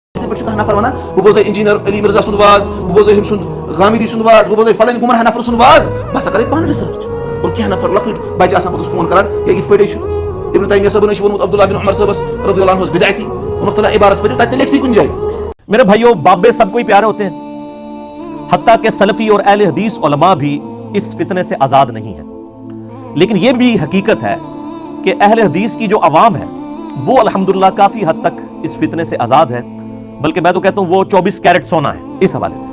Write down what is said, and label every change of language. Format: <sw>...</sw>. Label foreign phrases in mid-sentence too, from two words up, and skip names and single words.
<ks>پہ کانٛہہ نفر وَنان بہٕ بوزے انجیٖنر علی مرزا سُنٛد واز, بہٕ بوزے ہُمۍ سُنٛد غامدی سُنٛد واز, بہٕ بوزے فلٲنۍ گُمراہ نفر سُنٛد واز, بہٕ ہسا کَرے پانہٕ رِسٲرٕچ. اور کینٛہہ نفر لۄکٕٹۍ بچہِ آسان پوٚتُس فون کران ہے یِتھ پٲٹھۍ چھُ ابن تیمیہ صٲبن چھُ ووٚنمُت عبداللہ بن عمر صٲبس</ks> <ar>رضی اللہ عنہ</ar> <ks>اوس بدعتی, ووٚنُکھ تلا عبارت پٔرِو تتہِ لیکھتٕے کُنہِ جایہِ.</ks> <ur>میرے بھائیوں, بابے سب کو ہی پیارے ہوتے ہیں, حتیٰ کہ سلفی اور اہل حدیث علماء بھی اس فتنے سے آزاد نہیں ہیں. لیکن یہ بھی حقیقت ہے کہ اہل حدیث کی جو عوام ہے وہ الحمدللہ کافی حد تک اس فتنے سے آزاد ہے, بلکہ میں تو کہتا ہوں وہ 24 کیرٹ سونا ہے اس حوالے سے.</ur>